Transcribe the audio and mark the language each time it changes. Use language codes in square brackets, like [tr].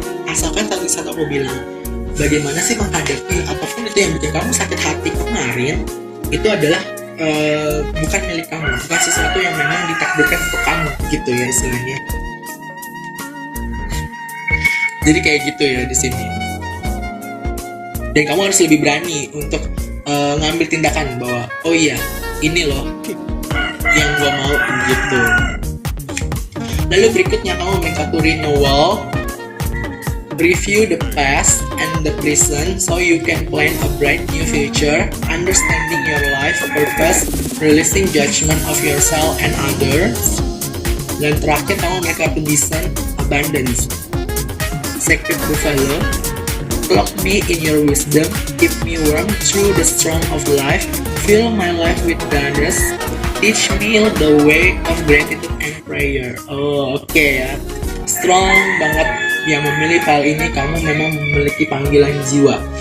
[id] Asalkan tadi saat aku bilang, bagaimana sih menghadapi apapun itu yang bikin kamu sakit hati kemarin, itu adalah bukan milik kamu, bukan sesuatu yang memang ditakdirkan untuk kamu gitu ya istilahnya. Jadi kayak gitu ya di sini. Dan kamu harus lebih berani untuk ngambil tindakan bahwa oh iya, ini loh yang gua mau gitu. Lalu berikutnya kamu main kartu [en] renewal, review the past and the present so you can plan a bright new future, understanding your life purpose, releasing judgment of yourself and others, [id] Dan terakhir, kamu [en] make up design abundance. Sacred buffalo, cloak me in your wisdom, keep me warm through the storm of life, fill my life with goddess, teach me the way of gratitude and prayer. [id] Oh, oke ya. Strong banget yang memilih file ini, kamu memang memiliki panggilan jiwa.